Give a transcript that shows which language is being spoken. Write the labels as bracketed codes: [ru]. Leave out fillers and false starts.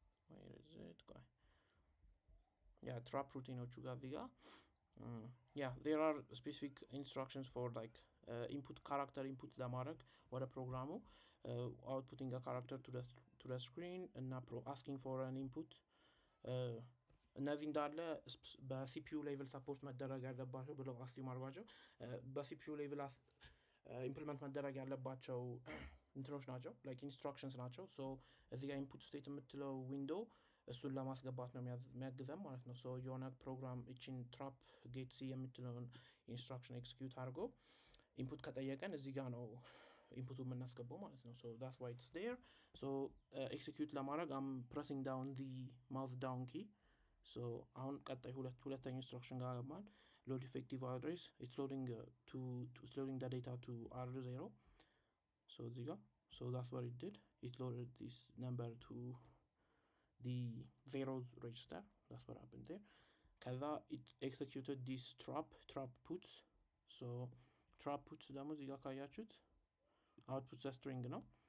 [en] where is it guy trap routineዎቹ ጋር ዲጋ there are specific instructions for like input character input ለማድረግ ወደ ፕሮግራሙ outputting a character to the screen እና asking for an input. [am] እነዚህ እንዳለ በሲፒዩ ሌቭል ሰፖርት መደረግ ያለባቸው ብለው አስዩም አድርጓቸው በሲፒዩ ሌቭል ኢምፕሊመንት መደረግ ያለባቸው እንትኖች ናቸው like instructions ናቸው. so እዚህ ጋር input state የምትለው ዊንዶው እሱን ለማስገባት ነው የሚያግዘን ማለት ነው. so የሆነ ፕሮግራም እቺን trap get c የምትለውን ኢንስትራክሽን ኤክሲኪዩት አድርጎ ኢንፑት ከጠየቀን እዚህ ጋር ነው ኢንፑቱ የምናስገባው ማለት ነው. [en] so that's why it's there. so execute ለማድረግ I'm pressing down the mouse down key. [am] so አሁን ቀጣይ ሁለተኛ ኢንስትራክሽን ጋር ገባን. [en] load effective address, it's loading it's loading the data to R0. so እዚህ ጋር so that's what it did. It loaded this number to the zeros register. That's what happened there. ከዛ it executed this trap puts. so trap puts ደግሞ እዚህ ጋር ካያችሁት outputs a string ነው.